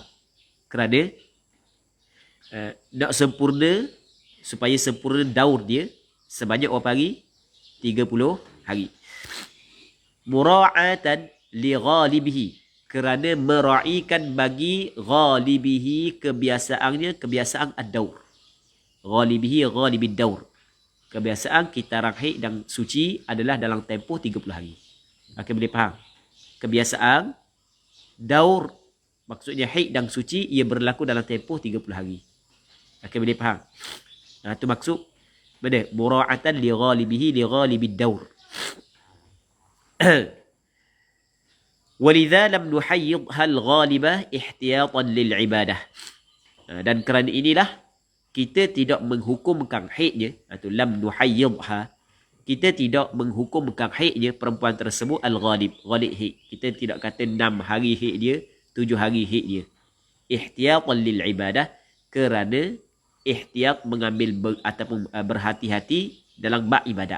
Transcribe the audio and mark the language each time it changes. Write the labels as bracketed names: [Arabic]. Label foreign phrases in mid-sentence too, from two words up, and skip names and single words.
[Malay] Kerana nak sempurna, supaya sempurna daur dia sebanyak berapa hari? 30 hari. [Arabic] مراعاة لغالبه, [Malay] kerana mera'ikan bagi ghalibihi, kebiasaan ad-daur. [Arabic] غالبه غالب الدور, [Malay] kebiasaan kitarang haid dan suci adalah dalam tempoh 30 hari. Okey, boleh faham? Kebiasaan daur, maksudnya haid dan suci, ia berlaku dalam tempoh 30 hari. Okey, boleh faham? Itu maksud Benar? [Arabic] مراعاة لغالبه لغالب الدور. ولذا لم نحيضها الغالبة احتياطا للعبادة. [Malay] Dan kerana inilah kita tidak menghukumkan haidnya atau [Arabic] لم نحيضها, [Malay] kita tidak menghukumkan haidnya perempuan tersebut [Arabic] الغالب، غالب [Malay] haid. Kita tidak kata 6 hari haid dia, 7 hari haid dia. [Arabic] احتياطا للعبادة, [Malay] kerana ihtiyat mengambil ataupun berhati-hati dalam bab ibadat.